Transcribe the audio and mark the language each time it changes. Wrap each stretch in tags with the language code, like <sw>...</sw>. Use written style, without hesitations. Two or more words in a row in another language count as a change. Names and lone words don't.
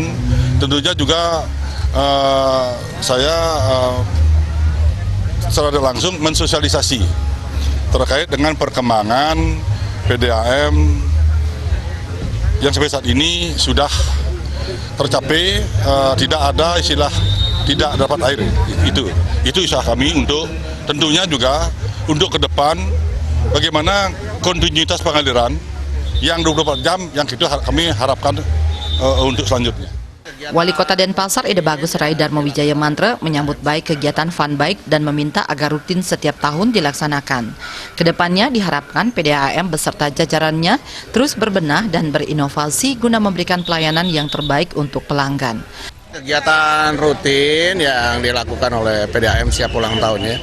<id>Tentunya juga saya secara langsung mensosialisasi terkait dengan perkembangan PDAM yang sampai saat ini sudah tercapai, tidak ada istilah tidak dapat air. Itu usaha kami untuk tentunya juga untuk ke depan bagaimana kontinuitas pengaliran yang 24 jam yang itu kami harapkan untuk selanjutnya. Wali Kota Denpasar Ide Bagus Rai Darmo Wijaya Mantra menyambut baik kegiatan Fun Bike dan meminta agar rutin setiap tahun dilaksanakan. Kedepannya diharapkan PDAM beserta jajarannya terus berbenah dan berinovasi guna memberikan pelayanan yang terbaik untuk pelanggan. Kegiatan rutin yang dilakukan oleh PDAM siap ulang tahunnya.</id>